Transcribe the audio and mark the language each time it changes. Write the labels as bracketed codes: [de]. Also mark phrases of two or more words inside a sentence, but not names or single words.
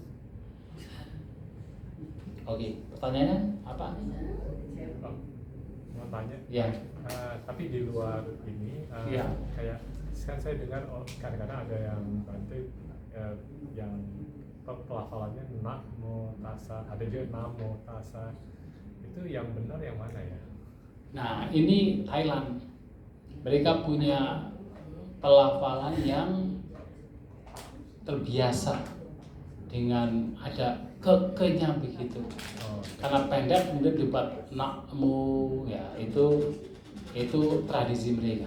[id] Oke, pertanyaannya apa? Mau tanya? Ya. Tapi di luar ini, Ya. kayak kan saya dengar kadang-kadang ada yang Bante yang pelafalannya [pi] namo tasa, [id] ada juga [pi] namo tasa. [id] Itu yang benar yang mana ya? Nah, ini Thailand. Mereka punya pelafalan yang terbiasa dengan ada kekenya begitu. Karena pendek kemudian dibuat nakmu, ya itu tradisi mereka.